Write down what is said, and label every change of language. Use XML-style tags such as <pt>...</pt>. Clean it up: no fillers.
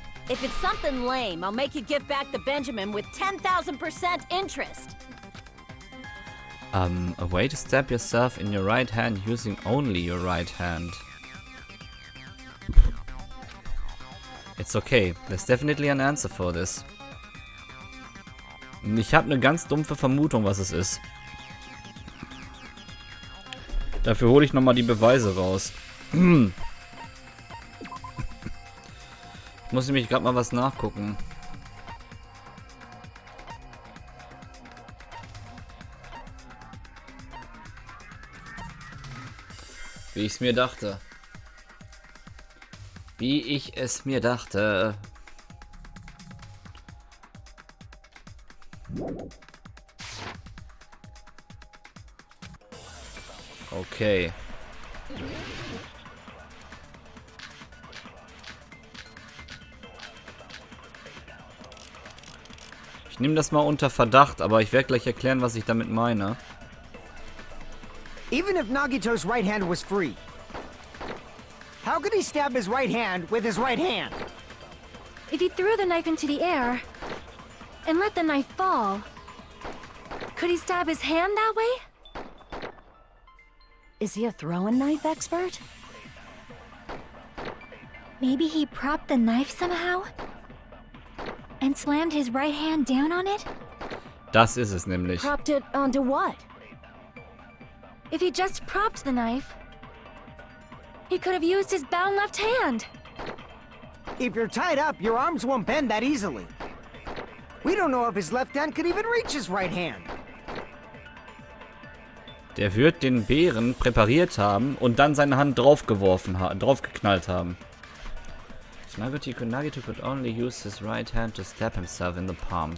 <en>If it's something lame, I'll make you give back the Benjamin with 10,000% interest. A way to stab yourself in your right hand using only your right hand. It's okay, there's definitely an answer for this.</en> <de>Ich habe eine ganz dumpfe Vermutung, was es ist. Dafür hole ich nochmal die Beweise raus. Muss nämlich gerade mal was nachgucken. Wie ich es mir dachte. Wie ich es mir dachte. Okay. Ich nehme das mal unter Verdacht, aber ich werde gleich erklären, was ich damit meine.</de> <en>Even if Nagito's right hand was free, how could he stab his right hand with his right hand? If he threw the knife into the air and let the knife fall, could he stab his hand that way? Is he a throwing knife expert? Maybe he propped the knife somehow? And slammed his right hand down on it?</en> <de>Das ist es nämlich.</de> <en>Propped it onto what? If he just propped the knife, he could have used his bound left hand. If you're tied up, your arms won't bend that easily. We don't know if his left hand could even reach his right hand.</en> <de>Der wird den Bären präpariert haben und dann seine Hand draufgeknallt haben.</de> <en>Nagito could only use his right hand to stab himself in the palm.</en>